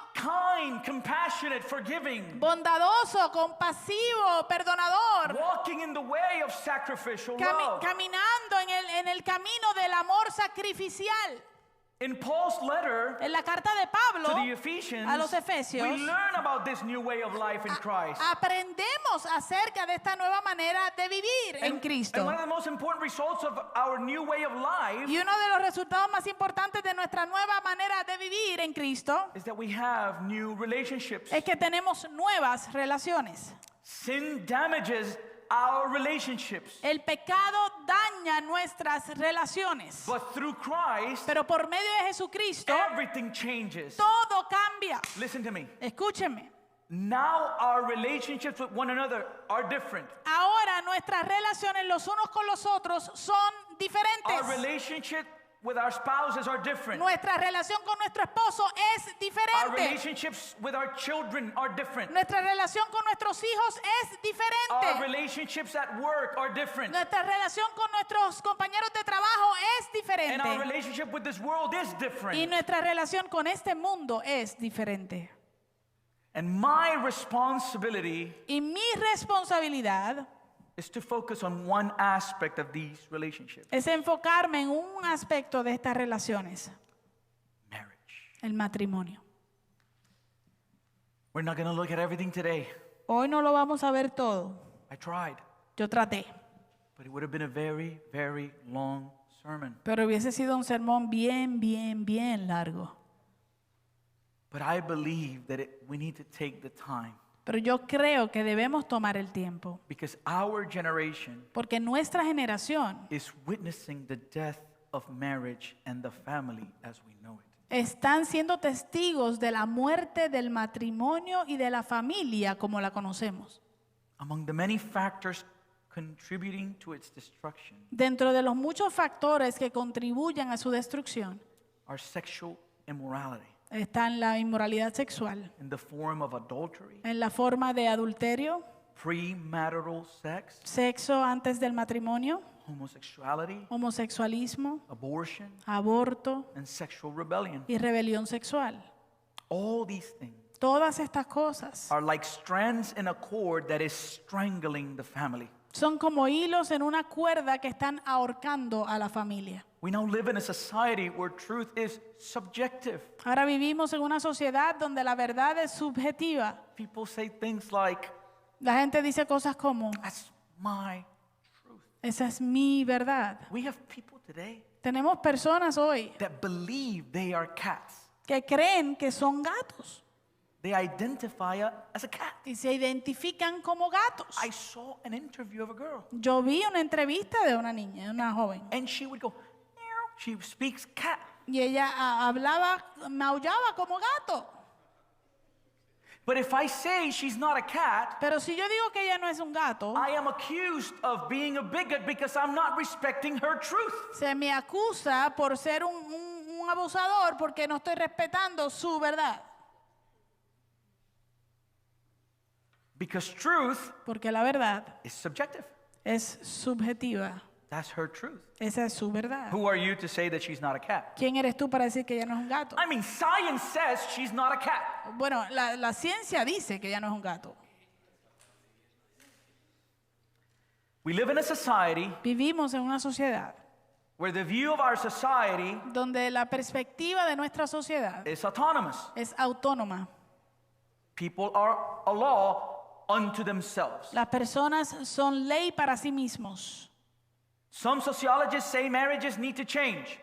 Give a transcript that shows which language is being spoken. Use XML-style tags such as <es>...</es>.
<en>Kind, compassionate, forgiving.</en> <es>Bondadoso, compasivo, perdonador.</es> <en>Walking in the way of sacrificial love.</en> <es>Caminando en el camino del amor sacrificial.</es> <en>In Paul's letter</en> <es>En la carta de</es> <en>to</en> <es>Pablo</es> <en>the Ephesians,</en> <es>a los Efesios,</es> <en>we learn about this new way of life in Christ.</en> <es>aprendemos acerca de esta nueva manera de vivir en</es> <en>And</en> <es>Cristo.</es> <en>one of the most important results of our new way of life</en> <es>Y uno de los resultados más importantes de nuestra nueva manera de vivir en Cristo</es> <en>is that we have new relationships.</en> <es>es que tenemos nuevas relaciones.</es> <en>Sin damages our relationships.</en> <es>El pecado daña nuestras relaciones,</es> <en>But through Christ,</en> <es>pero por medio de Jesucristo</es> <en>everything changes.</en> <es>todo cambia.</es> <en>Listen to me.</en> <es>Escúchenme.</es> <en>Now our relationships with one another are different.</en> <es>Ahora nuestras relaciones los unos con los otros son</es> <en>Our</en> <es>diferentes.</es> <en>relationship with our spouses are different.</en> <es>Nuestra relación con nuestro esposo es</es> <en>Our</en> <es>diferente.</es> <en>relationships with our children are different.</en> <es>Nuestra relación con nuestros hijos es</es> <en>Our</en> <es>diferente.</es> <en>relationships at work are different.</en> <es>Nuestra relación con nuestros compañeros de trabajo es</es> <en>And our</en> <es>diferente.</es> <en>relationship with this world is</en> <es>Y</es> <en>different.</en> <es>nuestra relación con este mundo es diferente.</es> <en>And my responsibility</en> <es>Y mi responsabilidad</es> <en>is to focus on one aspect of these relationships,</en> <es>es enfocarme en un aspecto de estas relaciones,</es> <en>marriage.</en> <es>el matrimonio.</es> <en>We're not going to look at everything today.</en> <es>Hoy no lo vamos a ver todo.</es> <en>I tried,</en> <es>Yo traté,</es> <en>but it would have been a very, very long sermon.</en> <es>pero hubiese sido un sermón bien largo.</es> <en>But I believe that we need to take the time</en> <es>Pero yo creo que debemos tomar el tiempo,</es> <en>because our generation</en> <es>porque nuestra generación</es> <en>is witnessing the death of marriage and the family as we know it.</en> <es>están siendo testigos de la muerte del matrimonio y de la familia como la conocemos.</es> <en>Among the many factors contributing to its destruction</en> <es>Dentro de los muchos factores que contribuyen a su destrucción</es> <en>are sexual immorality</en> <es>están la inmoralidad sexual,</es> <en>in the form of adultery,</en> <es>en la forma de adulterio,</es> <en>premarital sex,</en> <es>sexo antes del matrimonio,</es> <en>homosexuality,</en> <es>homosexualismo,</es> <en>abortion,</en> <es>aborto</es> <en>and sexual rebellion.</en> <es>y rebelión sexual.</es> <en>All these things</en> <es>Todas estas cosas</es> <en>are like strands in a cord that is strangling the family.</en> <es>son como hilos en una cuerda que están ahorcando a la familia.</es> <en>We now live in a society where truth is subjective.</en> <es>Ahora vivimos en una sociedad donde la verdad es subjetiva.</es> <en>People say things like,</en> <es>La gente dice cosas como,</es> <en>that's my truth.</en> <es>esa es mi verdad.</es> <en>We have people today</en> <es>Tenemos personas hoy</es> <en>that believe they are cats.</en> <es>que creen que son gatos</es> <en>They identify as a cat.</en> <es>y se identifican como gatos.</es> <en>I saw an interview of a girl,</en> <es>Yo vi una entrevista de una niña, de una joven,</es> <en>and she would go, meow. She speaks cat.</en> <es>y ella hablaba, maullaba como gato.</es> <en>But if I say she's not a cat,</en> <es>Pero si yo digo que ella no es un gato,</es> <en>I am accused of being a bigot because I'm not respecting her truth.</en> <es>se me acusa por ser un abusador porque no estoy respetando su verdad.</es> <en>Because truth</en> <es>Porque la verdad</es> <en>is subjective.</en> <es>es subjetiva.</es> <en>That's her truth.</en> <es>Esa es su verdad.</es> <en>Who are you to say that she's not a cat?</en> <es>¿Quién eres tú para decir que ella no es un gato?</es> <en>I mean, science says she's not a cat.</en> <es>Bueno, la ciencia dice que ella no es un gato.</es> <en>We live in a society</en> <es>Vivimos en una sociedad</es> <en>where the view of our society</en> <es>donde la perspectiva de nuestra sociedad</es> <en>is autonomous.</en> <es>es autónoma.</es> <en>People are a law unto themselves.</en> <es>Las personas son ley para sí mismos.</es> <en>Some sociologists say marriages need to change.</en>